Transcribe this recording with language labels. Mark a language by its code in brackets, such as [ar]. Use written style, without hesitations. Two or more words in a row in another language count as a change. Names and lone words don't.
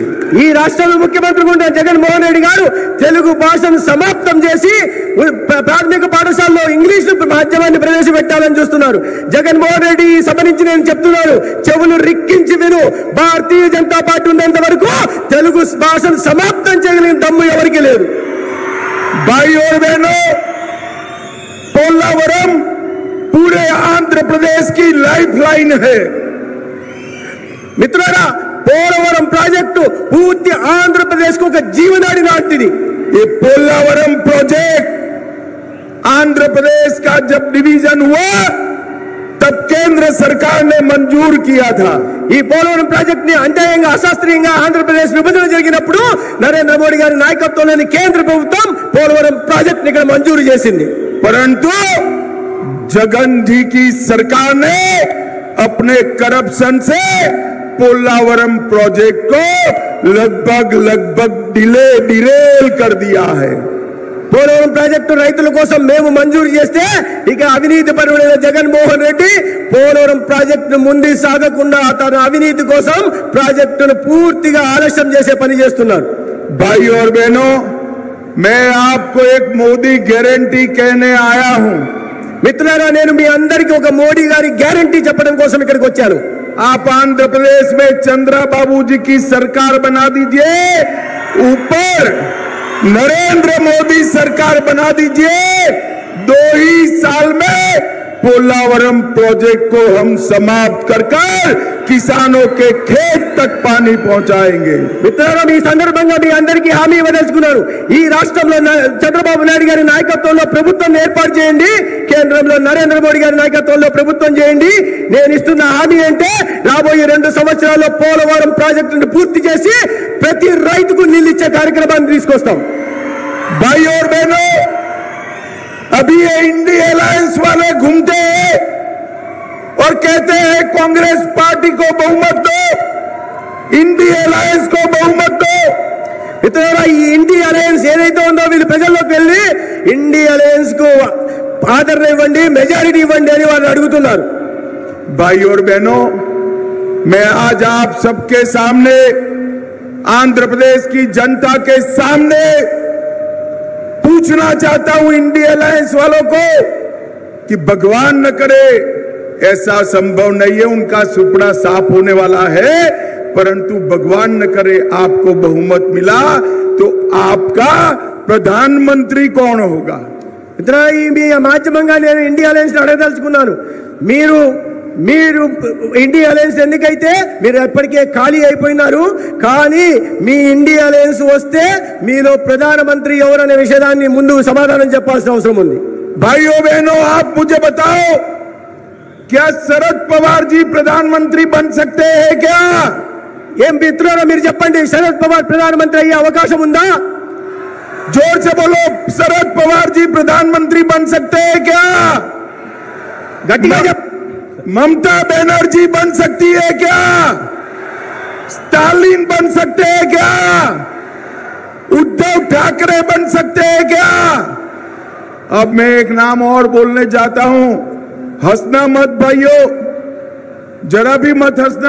[te] ఈ రాష్ట్రంలో ముఖ్యమంత్రిగా ఉన్న జగన్మోహన్ రెడ్డి గారు తెలుగు భాషను సమాప్తం చేసి ప్రాథమిక పాఠశాలలో ఇంగ్లీష్ మాధ్యమాన్ని ప్రవేశపెట్టాలని చూస్తున్నారు. జగన్మోహన్ రెడ్డి ఈ సభ నుంచి నేను చెప్తున్నాను, చెవులు రిక్కించి విను. భారతీయ జనతా పార్టీ ఉన్నంత వరకు తెలుగు భాషను సమాప్తం చేయగలిగిన దమ్ము ఎవరికి లేదు. [hi] भाई और बहनों, पोलावरम पूरे आंध्र प्रदेश की लाइफलाइन है. [te] మిత్రులారా, పోలవరం ప్రాజెక్టు పూర్తి ఆంధ్రప్రదేశ్ కు ఒక జీవనాడి లాంటిది. [hi] ये पोलावरम प्रोजेक्ट आंध्र प्रदेश का जब डिवीजन हुआ तब केंद्र सरकार ने मंजूर किया था. [te] ఈ పోలవరం ప్రాజెక్ట్ ని అన్యాయంగా, అశాస్త్రీయంగా ఆంధ్రప్రదేశ్ విభజన జరిగినప్పుడు నరేంద్ర మోడీ గారి నాయకత్వంలోని కేంద్ర ప్రభుత్వం పోలవరం ప్రాజెక్ట్ ని ఇక్కడ మంజూరు చేసింది. [hi] परंतु जगन जी की सरकार ने अपने करप्शन से पोलावरम प्रोजेक्ट को लगभग डिरेल कर दिया है। [te] పోలవరం ప్రాజెక్టు రైతుల కోసం మేము మంజూరు చేస్తే ఇక అవినీతి పరుడైన జగన్మోహన్ రెడ్డి పోలవరం ప్రాజెక్టును ముందు సాగకుండా తన అవినీతి కోసం ప్రాజెక్టును పూర్తిగా ఆలస్యం చేసే పని చేస్తున్నారు। [hi] भाई और बहनों, मैं आपको एक मोदी गारंटी कहने आया हूं। [te] మిత్రులారా, నేను మీ అందరికీ ఒక మోడీ గారి గ్యారంటీ చెప్పడం కోసం ఇక్కడికి వచ్చాను। [hi] आप आंध्र प्रदेश में चंद्रबाबू जी की सरकार बना दीजिए, ऊपर नरेंद्र मोदी सरकार बना दीजिए। 2 ही साल में पोलावरम प्रोजेक्ट को हम समाप्त कर किसानों के खेत तक पानी पहुंचाएंगे। [te] మిత్రులారా, ఈ సందర్భంగా మీ అందరికీ హామీ ఇవ్వదలుచుకున్నాను। ఈ రాష్ట్రంలో చంద్రబాబు నాయుడు గారి నాయకత్వంలో ప్రభుత్వం ఏర్పాటు చేయండి, కేంద్రంలో నరేంద్ర మోడీ గారి నాయకత్వంలో ప్రభుత్వం చేయండి। నేను ఇస్తున్న హామీ అంటే రాబోయే 2 సంవత్సరాల్లో పోలవరం ప్రాజెక్టును పూర్తి చేసి ప్రతి రైతుకు నీళ్ళు ఇచ్చే కార్యక్రమాన్ని తీసుకొస్తాం। [hi] भाई और बहनों, अभी ये इंडिया अलायंस वाले घूमते हैं और कहते हैं कांग्रेस पार्टी को बहुमत दो, इंडिया अलायंस को बहुमत दो। [te] మిత్రులారా, ఈ ఇండియా అలయన్స్ ఏదైతే ఉందో వీళ్ళు ప్రజల్లోకి వెళ్ళి ఇండియా అలయన్స్ కు ఆదరణ ఇవ్వండి, మెజారిటీ ఇవ్వండి అని వాళ్ళు అడుగుతున్నారు। [hi] भाई और बहनों, मैं आज आप सबके सामने, आंध्र प्रदेश की जनता के सामने पूछना चाहता हूं इंडिया अलायंस वालों को कि भगवान न करे, ऐसा संभव नहीं है, उनका सुपड़ा साफ होने वाला है, परंतु भगवान न करे आपको बहुमत मिला तो आपका प्रधानमंत्री कौन होगा। [te] ఇతర ఈ మీ మాధ్యమంగా నేను ఇండియా అలయన్స్ అడగదలుచుకున్నాను। మీరు ఇండియా అలయన్స్ ఎందుకైతే మీరు ఎప్పటికే ఖాళీ అయిపోయినారు, కానీ మీ ఇండియా అలయన్స్ వస్తే మీలో ప్రధానమంత్రి ఎవరనే విషయాన్ని ముందు సమాధానం చెప్పాల్సిన అవసరం ఉంది। [hi] भाइयों बहनों, आप मुझे बताओ, क्या शरद पवार जी प्रधानमंत्री बन सकते हैं क्या? [te] ఏం మిత్రులారా మీరు చెప్పండి, శరద్ పవార్ ప్రధానమంత్రి అయ్యే అవకాశం ఉందా? [hi] जोर से बोलो, शरद पवार जी प्रधानमंत्री बन सकते हैं क्या? [te] గట్టిగా చెప్ప [hi] ममता बनर्जी बन सकती है क्या? स्टालिन बन सकते हैं क्या? उद्धव ठाकरे बन सकते हैं क्या? अब मैं एक नाम और बोलने जाता हूं, हंसना मत भाइयों, जरा भी मत हंसना।